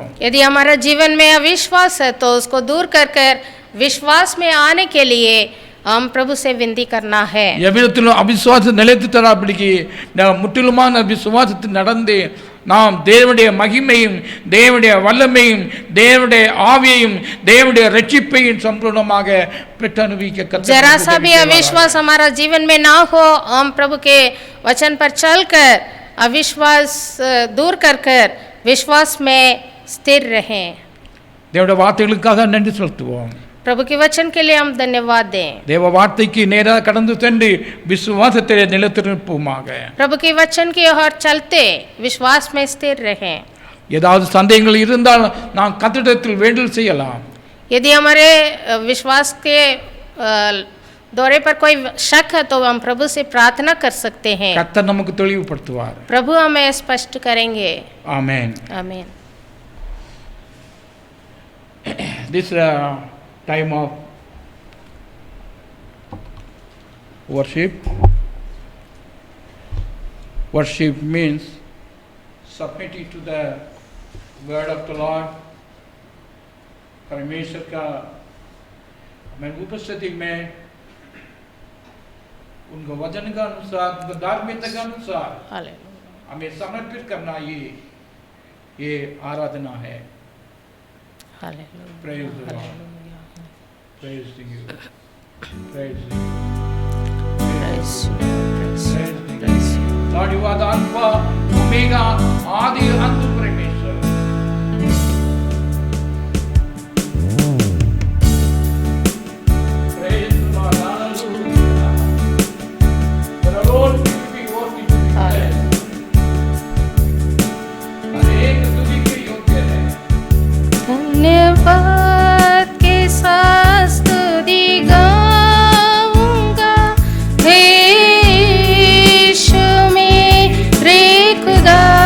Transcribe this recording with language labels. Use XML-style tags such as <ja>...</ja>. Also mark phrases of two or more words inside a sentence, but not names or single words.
<hi>यदि हमारा जीवन में अविश्वास है तो उसको दूर कर विश्वास में आने के लिए हम प्रभु से विनती करना है.</hi> <ta>எவ்விதத்திலும் அவிசுவாசம் நிலைத்து தராபடிக்கு முற்றிலுமான விசுவாசத்தில் நடந்து நாம் தேவனுடைய மகிமையும் தேவனுடைய வல்லமையும் தேவனுடைய ஆவியையும் தேவனுடைய ரட்சிப்பையும் சம்பூர்ணமாக பெற்று அனுபவிக்க</ta> <hi>जरा सा भी अविश्वास हमारा जीवन में ना हो, हम प्रभु के वचन पर चलकर अविश्वास दूर कर विश्वास में स्थिर रहें.</hi> <ta>தேவனுடைய வார்த்தைகளுக்காக நன்றி செலுத்துவோம்.</ta> <hi>प्रभु के वचन के लिए हम धन्यवाद दें.</hi> <ta>தேவ வார்த்தைக்கு நேராக கடந்து சென்று விசுவாசத்திலே நிலைத்திருப்போமாக.</ta> <hi>प्रभु के वचन की ओर चलते विश्वास में स्थिर रहें.</hi> <ta>ஏதாவது சந்தேகங்கள் இருந்தால் நாம் கர்த்தரிடத்தில் வேண்டுதல் செய்யலாம்.</ta> <hi>यदि हमारे विश्वास के दौरे पर कोई शक है तो हम प्रभु से प्रार्थना कर सकते हैं.</hi> <ta>கர்த்தர் நமக்கு தெளிவுபடுத்துவார்.</ta> <hi>प्रभु हमें स्पष्ट करेंगे. आमेन. आमीन.</hi> <en>This time of worship means submitting to the word of the Lord.</en> <hi>परमेश्वर का मैं उपस्थिति में उनको वचन का अनुसार उनको धार्मिकता के अनुसार हमें समर्पित करना ये आराधना है.</hi> <en>Praise the Lord. Praise to you. Praise to you. Praise to you. Lord, you are the Alpha, Omega,</en> <hi>आदि, अंत, परमेश्वर.</hi> <en>Praise the Lord. Hallelujah. The Lord will be worthy to be praised.</en> <hi>अनेक स्तुति के योग्य है. धन्यवाद के साथ स्तुति गाऊंगा हे यीशु मेरे खुदा.</hi>